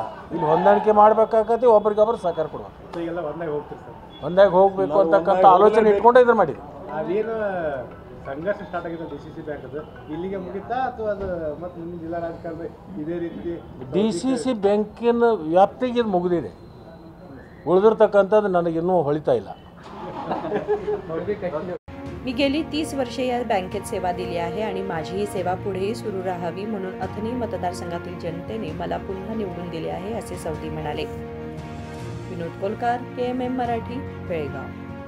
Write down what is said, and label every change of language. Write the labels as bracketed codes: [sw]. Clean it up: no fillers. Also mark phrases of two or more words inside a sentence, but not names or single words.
[kn] ಇಲ್ಲಿ ಹೊಂದಾಣಿಕೆ ಮಾಡಬೇಕಾಗತ್ತೆ, ಒಬ್ರಿಗೊಬ್ರು ಸಹಕಾರ ಕೊಡಬೇಕು, ಒಂದಾಗಿ ಹೋಗಬೇಕು ಅಂತಕ್ಕಂಥ ಆಲೋಚನೆ ಇಟ್ಕೊಂಡು ಇದನ್ನು ಮಾಡಿದ್ವಿ. ಅದೇನು ಸಂಘರ್ಷ ಸ್ಟಾರ್ಟ್ ಆಗಿದೆ DCC ಬ್ಯಾಂಕದು, ಇಲ್ಲಿಗೆ ಮುಗಿತಾ ಅಥವಾ ಅದು ಮತ್ತು ಮುಂದಿನ ಜಿಲ್ಲಾ ರಾಜಕಾರಣ ಇದೇ ರೀತಿ? DCC ಬ್ಯಾಂಕಿನ ವ್ಯಾಪ್ತಿಗೆ ಇದು ಮುಗಿದಿದೆ, ಉಳಿದಿರ್ತಕ್ಕಂಥದ್ದು ನನಗಿನ್ನೂ ಹೊಳಿತಾ ಇಲ್ಲ. [mr] मी गेली 30 वर्षे या बँकेत सेवा दिली आहे आणि माझी ही सेवा पुढेही सुरू राहावी म्हणून अथनी मतदारसंघातील जनतेने मला पुन्हा निवडून दिले आहे, असे सवदी म्हणाले. विनोद कोलकार, KMM मराठी, बेळगाव.